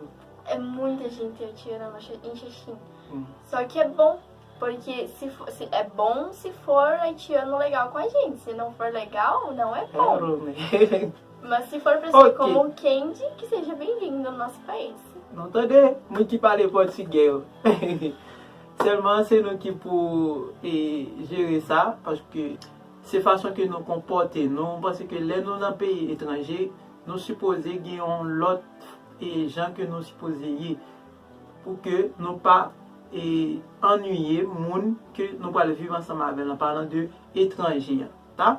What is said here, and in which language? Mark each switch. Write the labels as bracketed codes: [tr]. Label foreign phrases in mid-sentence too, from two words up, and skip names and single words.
[pt] É muita gente haitiana em Xaxim. Só que é bom, porque é bom se for haitiano legal com a gente. Se não for legal, não é bom. Mas se for pra ser como o Candy, que seja bem-vindo no nosso país. Não tô de muito [fr] parler portugais. Seulement c'est nous qui pour gérer ça, parce que c'est façon que nous comporter, nous parce que là nous dans un pays étranger, nous supposons qu'il y a l'autre gens que nous supposons pour que nous pas ennuyer monde que nous pas vivre ensemble avec en parlant de étrangers, tá?